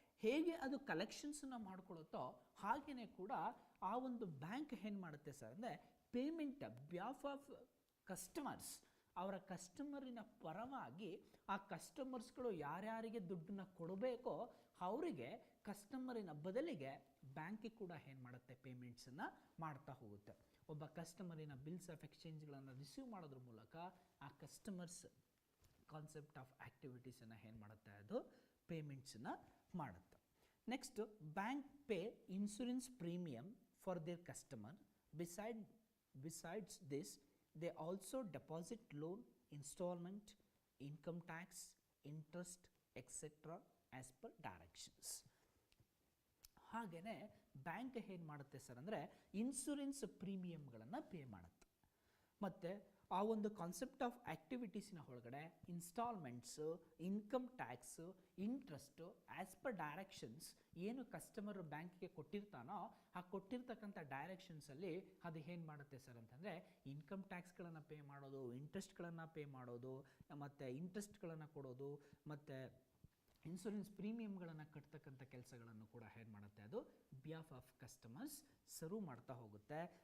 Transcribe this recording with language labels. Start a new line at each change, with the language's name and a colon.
Kannada: ಹೇಗೆ ಅದು ಕಲೆಕ್ಷನ್ಸನ್ನು ಮಾಡ್ಕೊಳ್ಳುತ್ತೋ ಹಾಗೆಯೇ ಕೂಡ ಆ ಒಂದು ಬ್ಯಾಂಕ್ ಏನು ಮಾಡುತ್ತೆ ಸರ್ ಅಂದರೆ
English: payment behalf of customers,
Kannada: ಅವರ ಕಸ್ಟಮರಿನ ಪರವಾಗಿ ಆ ಕಸ್ಟಮರ್ಸ್ಗಳು ಯಾರ್ಯಾರಿಗೆ ದುಡ್ಡನ್ನ ಕೊಡಬೇಕೋ ಅವರಿಗೆ ಕಸ್ಟಮರಿನ ಬದಲಿಗೆ ಬ್ಯಾಂಕಿಗೆ ಕೂಡ ಏನು ಮಾಡುತ್ತೆ ಪೇಮೆಂಟ್ಸನ್ನು ಮಾಡ್ತಾ ಹೋಗುತ್ತೆ. ಒಬ್ಬ ಕಸ್ಟಮರಿನ ಬಿಲ್ಸ್ ಆಫ್ ಎಕ್ಸ್ಚೇಂಜ್ಗಳನ್ನು ರಿಸೀವ್ ಮಾಡೋದ್ರ ಮೂಲಕ ಆ ಕಸ್ಟಮರ್ಸ್ ಕಾನ್ಸೆಪ್ಟ್ ಆಫ್ ಆ್ಯಕ್ಟಿವಿಟೀಸನ್ನು ಏನು ಮಾಡುತ್ತೆ ಅದು ಪೇಮೆಂಟ್ಸನ್ನು ಮಾಡುತ್ತೆ.
English: Next bank pay insurance premium for their customer. Besides this, they also deposit loan, installment, income tax, interest, etc. as per directions.
Kannada: ಹಾಗೆಯೇ ಬ್ಯಾಂಕ್ ಏನು ಮಾಡುತ್ತೆ ಸರ್ ಅಂದರೆ ಇನ್ಶೂರೆನ್ಸ್ ಪ್ರೀಮಿಯಮ್ಗಳನ್ನು ಪೇ ಮಾಡುತ್ತೆ. ಮತ್ತು ಆ ಒಂದು ಕಾನ್ಸೆಪ್ಟ್ ಆಫ್ ಆ್ಯಕ್ಟಿವಿಟೀಸಿನ ಒಳಗಡೆ ಇನ್ಸ್ಟಾಲ್ಮೆಂಟ್ಸು, income tax, interest
English: as per directions
Kannada: ಏನು ಕಸ್ಟಮರ್ ಬ್ಯಾಂಕಿಗೆ ಕೊಟ್ಟಿರ್ತಾನೋ ಆ ಕೊಟ್ಟಿರ್ತಕ್ಕಂಥ ಡೈರೆಕ್ಷನ್ಸಲ್ಲಿ ಅದು ಏನು ಮಾಡುತ್ತೆ ಸರ್ ಅಂತಂದರೆ ಇನ್ಕಮ್ ಟ್ಯಾಕ್ಸ್ಗಳನ್ನು ಪೇ ಮಾಡೋದು, ಇಂಟ್ರೆಸ್ಟ್ಗಳನ್ನು ಪೇ ಮಾಡೋದು, ಮತ್ತು ಇಂಟ್ರೆಸ್ಟ್ಗಳನ್ನು ಕೊಡೋದು, ಮತ್ತು ಇನ್ಶೂರೆನ್ಸ್ ಪ್ರೀಮಿಯಮ್ಗಳನ್ನು ಕಟ್ತಕ್ಕಂಥ ಕೆಲಸಗಳನ್ನು ಕೂಡ ಏನು ಮಾಡುತ್ತೆ ಅದು
English: behalf of customers
Kannada: ಸರ್ವ್ ಮಾಡ್ತಾ ಹೋಗುತ್ತೆ.